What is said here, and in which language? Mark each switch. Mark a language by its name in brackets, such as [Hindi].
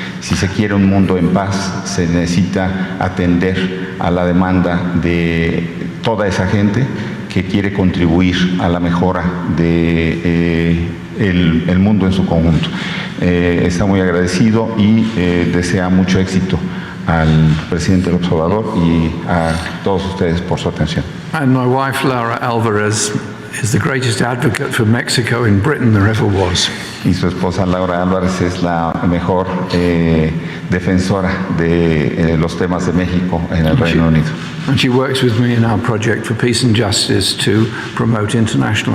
[Spanish] Si se quiere un mundo en paz, se necesita atender a la demanda de toda esa gente que quiere contribuir a la mejora de el mundo en su conjunto. Está muy agradecido y desea mucho éxito al presidente del Observador y a todos ustedes por su atención. [English] And my wife, Laura Alvarez, is the greatest advocate for Mexico in Britain there ever was. [Spanish] Y su esposa Laura Álvarez es la mejor defensora de los temas de México en el Reino Unido. [English] And she works with me in our project for peace and justice to promote international